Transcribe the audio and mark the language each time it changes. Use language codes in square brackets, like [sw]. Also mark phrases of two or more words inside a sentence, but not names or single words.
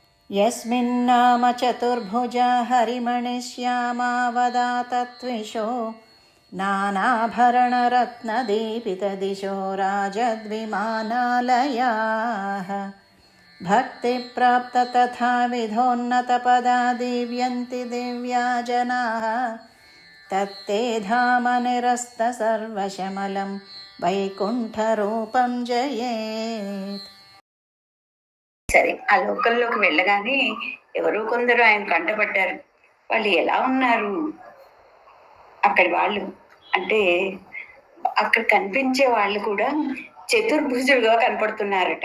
[sa] यस्मिन्नाम चतुर्भुजा हरिमणिश्यामावदातत्विषो नानाभरणरत्नदीपितदिशो राजद्विमानालयाः भक्तिप्राप्त तथा विधोन्नतपदा दीव्यन्ति दिव्या जनाः तत्ते धाम निरस्त सर्वशमलं वैकुण्ठरूपं जयेत्. [te] సరే, ఆ లోకల్లోకి వెళ్ళగానే ఎవరో కొందరు ఆయన కంటపడ్డారు. వాళ్ళు ఎలా ఉన్నారు అక్కడి వాళ్ళు అంటే, అక్కడ కనిపించే వాళ్ళు కూడా చతుర్భుజులుగా కనపడుతున్నారట.